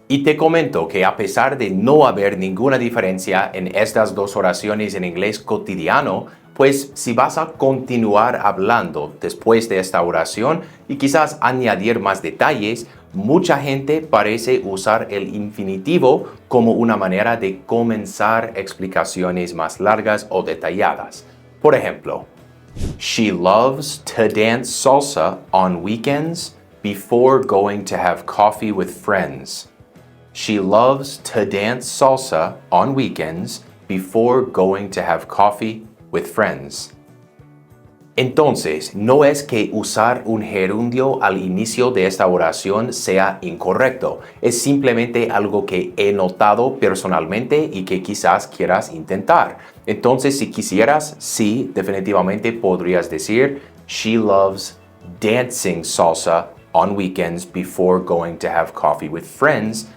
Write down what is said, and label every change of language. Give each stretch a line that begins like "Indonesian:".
Spanish: Y te comento que a pesar de no haber ninguna diferencia en estas dos oraciones en inglés cotidiano, pues si vas a continuar hablando después de esta oración y quizás añadir más detalles, mucha gente parece usar el infinitivo como una manera de comenzar explicaciones más largas o detalladas. Por ejemplo,
English: she loves to dance salsa on weekends before going to have coffee with friends. She loves to dance salsa on weekends before going to have coffee with friends.
Spanish: Entonces, no es que usar un gerundio al inicio de esta oración sea incorrecto, es simplemente algo que he notado personalmente y que quizás quieras intentar. Entonces, si quisieras, sí, definitivamente podrías decir,
English: she loves dancing salsa on weekends before going to have coffee with friends.